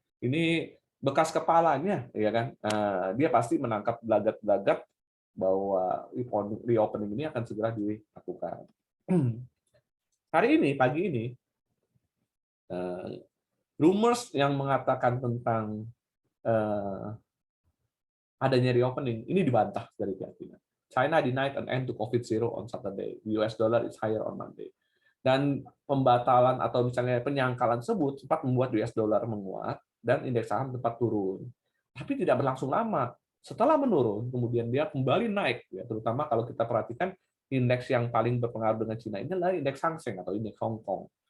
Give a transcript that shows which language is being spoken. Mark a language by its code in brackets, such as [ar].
[id] Ini bekas kepalanya, ya kan? Dia pasti menangkap gelagat-gelagat bahwa reopening ini akan segera dilakukan. Hari ini, pagi ini, Rumors yang mengatakan tentang adanya reopening ini dibantah dari pihak China. [en] China denied an end to COVID-0 on Saturday. The US dollar is higher on Monday. [id] Dan pembatalan atau misalnya penyangkalan tersebut sempat membuat US dollar menguat dan indeks saham sempat turun. Tapi tidak berlangsung lama. Setelah menurun, kemudian dia kembali naik, ya, terutama kalau kita perhatikan indeks yang paling berpengaruh dengan China ini adalah indeks Hang Seng atau indeks Hong Kong.